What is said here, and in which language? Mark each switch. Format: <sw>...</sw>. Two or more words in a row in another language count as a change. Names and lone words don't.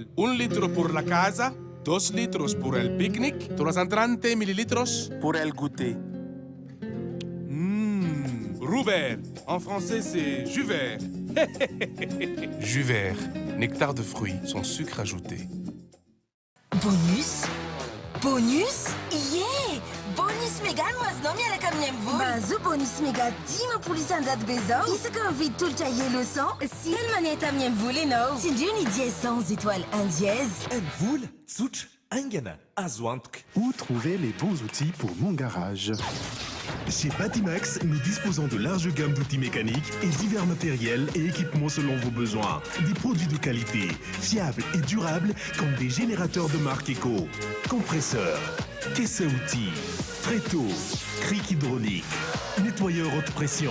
<fr>1 litre pour la casa, 2 litros pour el pique-nique, 330 millilitros pour el goûter. Rouvert, en français c'est jus vert. Jus vert, nectar de fruits, sans sucre ajouté. Bonus? Bonus? Yeah!</fr> <mg>Bonus mega no miaraka amin'amivolo. Mahazo bonus mega 10% be zao isaka mividy tolotra yelo 100 sy telo maneta amin'ny amivolo ianao. Tsindrio ny dièse 100 étoiles 1 dièse. Amivolo, tsotra, aingana, azo antoka.</mg> <fr>Où trouver les bons outils pour mon garage? Chez Batimax, nous disposons de larges gammes d'outils mécaniques et divers matériels et équipements selon vos besoins. Des produits de qualité, fiables et durables comme des générateurs de marque Eco, compresseurs, caisses à outils, tréteaux, cric hydraulique, nettoyeurs haute pression.</fr>